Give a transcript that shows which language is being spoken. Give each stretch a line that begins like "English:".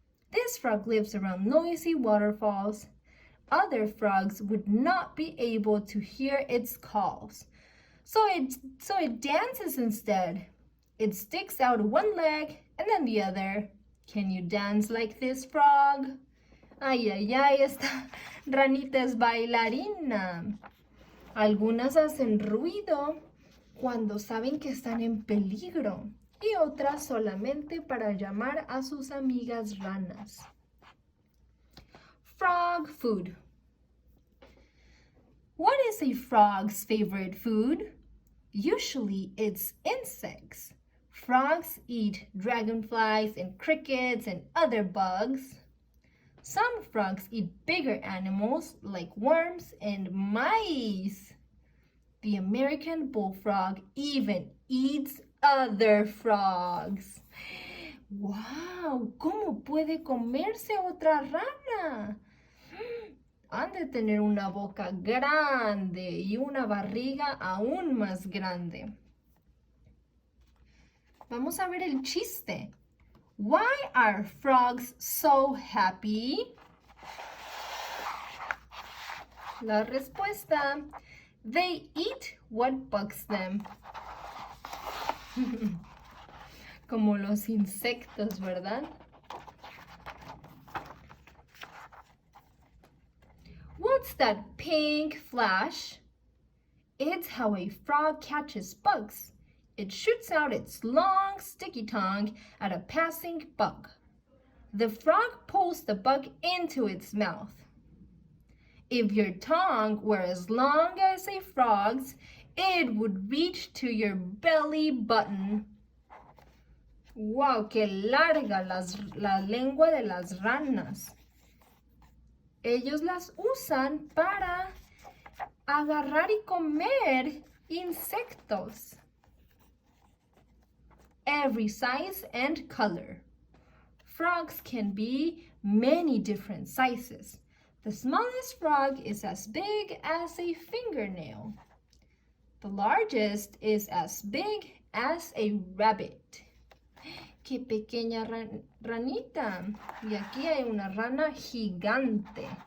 English: This frog lives around noisy waterfalls. Other frogs would not be able to hear its calls. So it dances instead. It sticks out one leg and then the other. Can you dance like this, frog?
Spanish: Ay, ay, ay, esta ranita es bailarina. Algunas hacen ruido cuando saben que están en peligro y otras solamente para llamar a sus amigas ranas.
English: Frog food. What is a frog's favorite food? Usually it's insects. Frogs eat dragonflies and crickets and other bugs. Some frogs eat bigger animals like worms and mice. The American bullfrog even eats other frogs.
Spanish: ¡Wow! ¿Cómo puede comerse otra rana? Han de tener una boca grande y una barriga aún más grande. Vamos a ver el chiste.
English: Why are frogs so happy?
Spanish: La respuesta,
English: they eat what bugs them.
Spanish: Como los insectos, ¿verdad?
English: What's that pink flash? It's how a frog catches bugs. It shoots out its long, sticky tongue at a passing bug. The frog pulls the bug into its mouth. If your tongue were as long as a frog's, it would reach to your belly button.
Spanish: ¡Wow! ¡Qué larga la lengua de las ranas! Ellos las usan para agarrar y comer insectos.
English: Every size and color. Frogs can be many different sizes. The smallest frog is as big as a fingernail. The largest is as big as a rabbit.
Spanish: ¡Qué pequeña ranita! Y aquí hay una rana gigante.